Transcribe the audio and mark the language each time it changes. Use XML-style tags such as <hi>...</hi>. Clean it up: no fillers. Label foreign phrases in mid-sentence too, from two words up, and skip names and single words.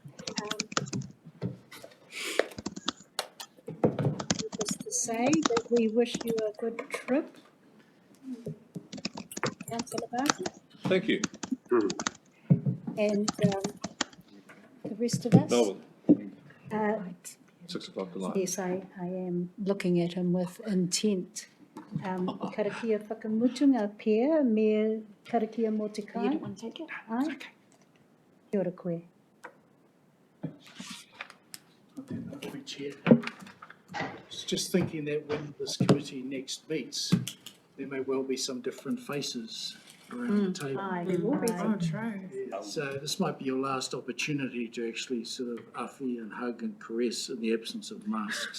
<en>Just to say that we wish you a good trip, Councillor Barker. Thank you. And the rest of us. Melbourne. 6 o'clock tonight. Yes, I am looking at him with intent.</en> <mi>Karakia whakamutunga pēr me karakia mō te kai.</mi> <en>You don't want to take it?</en> <mi>Ai? Kia ora koe.</mi> <en>Chair. I was just thinking that when this committee next meets, there may well be some different faces around the table. Aye, there will be. Oh, true. So this might be your last opportunity to actually sort of uffy and hug and caress in the absence of masks.</en>